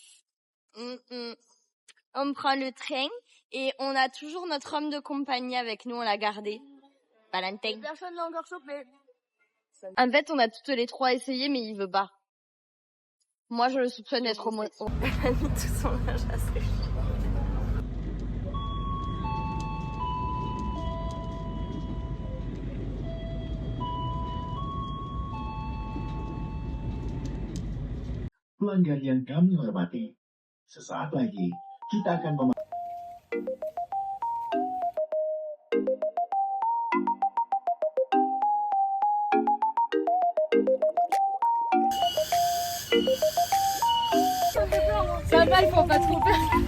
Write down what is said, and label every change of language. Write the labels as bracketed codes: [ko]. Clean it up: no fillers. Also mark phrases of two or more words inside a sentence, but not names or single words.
[fr] On prend le train et on a toujours notre homme de compagnie avec nous, on l'a gardé. Valentin. Personne l'a encore chopé. En fait, on a toutes les trois essayé, mais il veut pas. Moi, je le soupçonne d'être homo. Elle a mis tout son linge à sécher. [id] Pelanggan yang kami hormati, sesaat lagi kita akan [fr] Ça va, il faut pas trop peur.